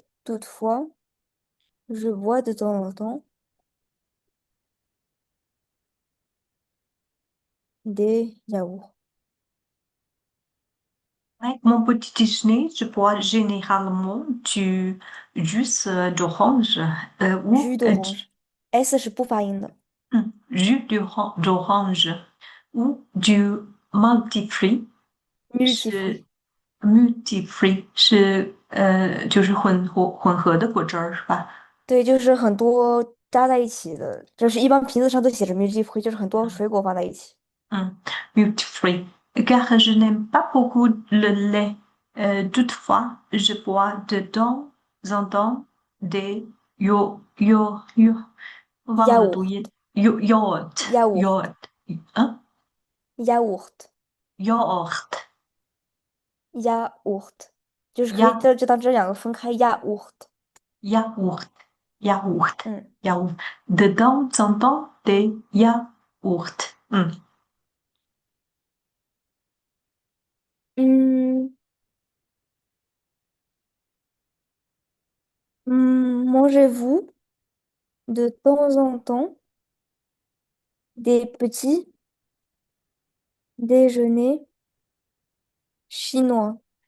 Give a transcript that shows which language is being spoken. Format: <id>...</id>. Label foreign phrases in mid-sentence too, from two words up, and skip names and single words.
<fr>Toutefois, je bois de temps en temps des yaourts. Avec mon petit déjeuner, je bois généralement du jus d'orange ou Jus d'orange.</fr> <zh>S 是不发音的</zh> <fr>jus d'orange ou du multifruit.</fr> <zh>是 multifruit。 multifruit 就是混合的果汁儿是吧？对，就是很多加在一起的，就是一般瓶子上都写着 multifruit，就是很多水果放在一起。</zh> <fr>Hmm, multifruit. Car je n'aime pas beaucoup le lait. Toutefois, je bois de temps en temps des yo, yaourt</fr> <zh>我忘了读音 yaourt yaourt yaourt 啊 yaourt yaourt yaourt，就是可以呀就当这两个分开 yaourt。</zh> <fr>yaourt yaourt 嗯 yaourt de temps en temps des yaourt 嗯mangez-vous de temps en temps des petits déjeuners chinois?</fr>